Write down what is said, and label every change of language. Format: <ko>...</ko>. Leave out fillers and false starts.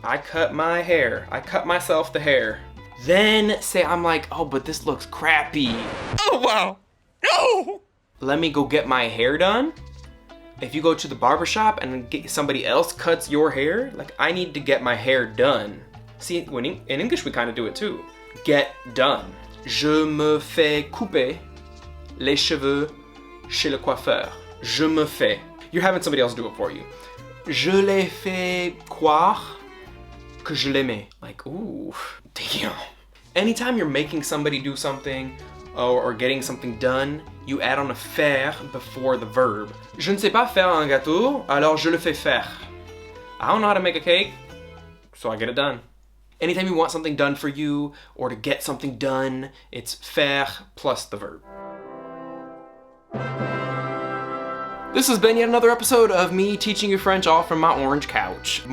<en>I cut my hair. I cut myself the hair. Then say I'm like, oh, but this looks crappy. Oh, wow. No! Let me go get my hair done. If you go to the barbershop and somebody else cuts your hair, like I need to get my hair done. See, in English we kind of do it too. Get done.</en> <fr>Je me fais couper les cheveux chez le coiffeur. Je me fais.</fr> <en>You're having somebody else do it for you.</en> <fr>Je les fais croire que je l'aimais.</fr> <en>Like, ooh, damn. Anytime you're making somebody do something or getting something done, you add on a faire before the verb.</en> <fr>Je ne sais pas faire un gâteau, alors je le fais faire.</fr> <en>I don't know how to make a cake, so I get it done. Anytime you want something done for you or to get something done, it's faire plus the verb. This has been yet another episode of me teaching you French all from my orange couch.</en>